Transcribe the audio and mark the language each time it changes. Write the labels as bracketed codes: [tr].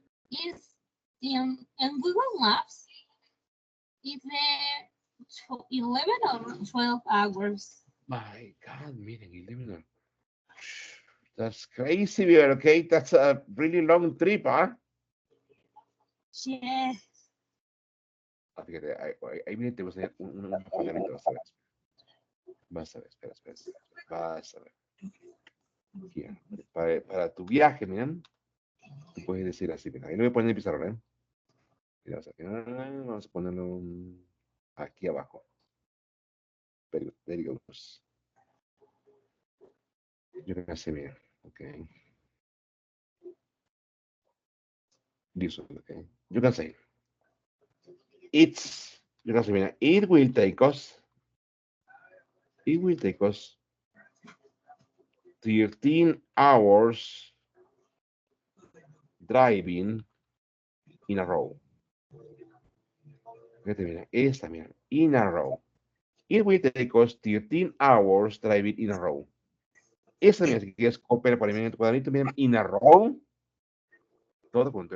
[en] It's in Google Maps. It's 11 or 12 hours. My God, Miriam, 11 hours. That's crazy, Miriam, okay? That's a really long trip, huh? Yes. [es] Ah, fíjate, ahí viene, te voy a enseñar un pajarito, vas a ver. Vas a ver, espera. Vas a ver. Here. Para tu viaje, Miriam, tú puedes decir así, mira, ahí lo voy a poner en el pizarrón, ¿eh? Mira, vamos a ponerlo aquí abajo. [en] Very good, there you go. You can see, mira, okay. This one, okay. You can say, you can say, mira, it will take us 13 hours driving in a row. [es] Fíjate, mira, esta, mira, [en] in a row. It will take us 13 hours driving in a row. [es] Esta, mira, si quieres copiar por ahí en tu cuadrito, mira, [en] in a row, [es] todo junto.